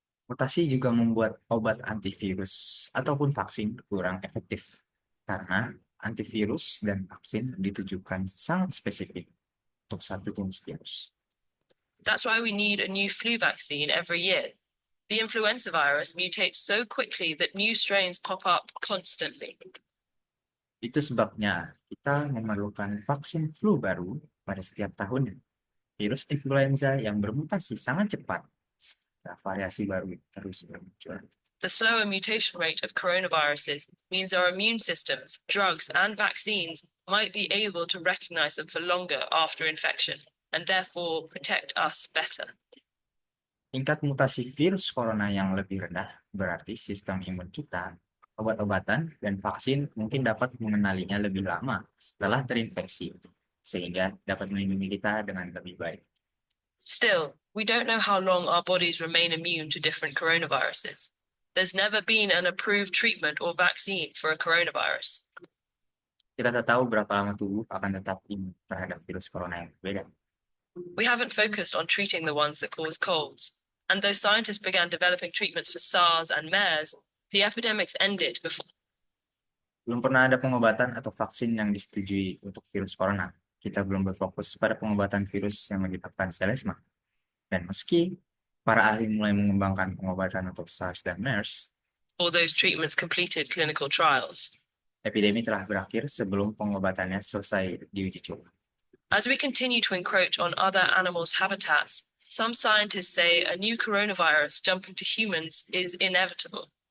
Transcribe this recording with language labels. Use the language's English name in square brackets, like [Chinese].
[Indonesian] Mutasi juga membuat obat antivirus ataupun vaksin kurang efektif karena antivirus dan vaksin ditujukan sangat spesifik untuk satu jenis virus. [English] That's why we need a new flu vaccine every year. The influenza virus mutates so quickly that new strains pop up constantly. [Indonesian] Itu sebabnya kita memerlukan vaksin flu baru pada setiap tahunnya. Virus influenza yang bermutasi sangat cepat, sehingga variasi baru terus bermunculan. [English] The slower mutation rate of coronaviruses means our immune systems, drugs, and vaccines might be able to recognize them for longer after infection and therefore protect us better. [Indonesian] Tingkat mutasi virus corona yang lebih rendah berarti sistem imun kita, obat-obatan, dan vaksin mungkin dapat mengenalinya lebih lama setelah terinfeksi, sehingga dapat melindungi kita dengan lebih baik. [English] Still, we don't know how long our bodies remain immune to different coronaviruses. There's never been an approved treatment or vaccine for a coronavirus. [Indonesian] Kita tak tahu berapa lama tubuh akan tetap imun terhadap virus corona yang berbeda. [English] We haven't focused on treating the ones that cause colds. And though scientists began developing treatments for SARS and MERS, the epidemics ended before. [Indonesian] Belum pernah ada pengobatan atau vaksin yang disetujui untuk virus corona. Kita belum berfokus pada pengobatan virus yang menyebabkan selesma. Dan meski para ahli mulai mengembangkan pengobatan untuk SARS dan MERS, [English] all those treatments completed clinical trials. [Indonesian] epidemi telah berakhir sebelum pengobatannya selesai diuji coba. [English] As we continue to encroach on other animals' habitats, some scientists say a new coronavirus jumping to humans is inevitable.